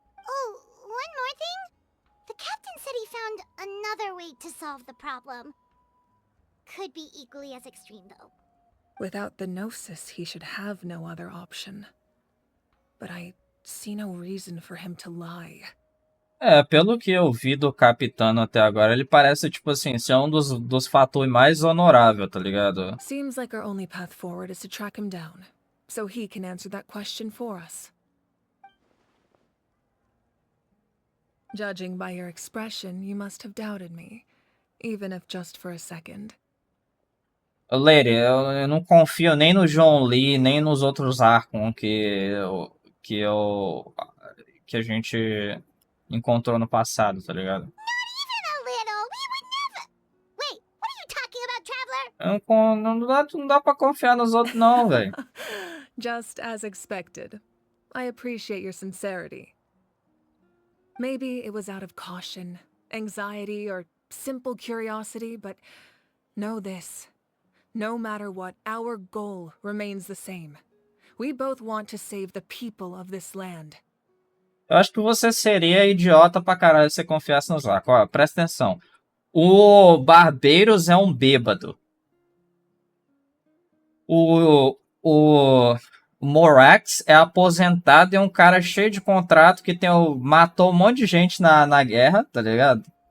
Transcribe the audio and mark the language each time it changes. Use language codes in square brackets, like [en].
[en] Oh, one more thing? The captain said he found another way to solve the problem. Could be equally as extreme, though. Without the Gnosis, he should have no other option. But I see no reason for him to lie. [pt] Pelo que eu vi do Capitano até agora, ele parece, tipo assim, ser um dos fatores mais honorável, tá ligado? [en] Seems like our only path forward is to track him down, so he can answer that question for us. Judging by your expression, you must have doubted me, even if just for a second. [pt] Lady, eu não confio nem no John Lee, nem nos outros Archon que a gente encontrou no passado, tá ligado? [en] Not even a little! We would never... Wait, what are you talking about, Traveler? [pt] Não dá pra confiar nos outros não, velho. [en] Just as expected. I appreciate your sincerity. Maybe it was out of caution, anxiety, or simple curiosity, but know this. No matter what, our goal remains the same. We both want to save the people of this land. [pt] Eu acho que você seria idiota pra caralho se você confiasse nos Archon. Ó, presta atenção. O Barbeiros é um bêbado. O Morax é aposentado e é um cara cheio de contrato que matou um monte de gente na guerra, tá ligado?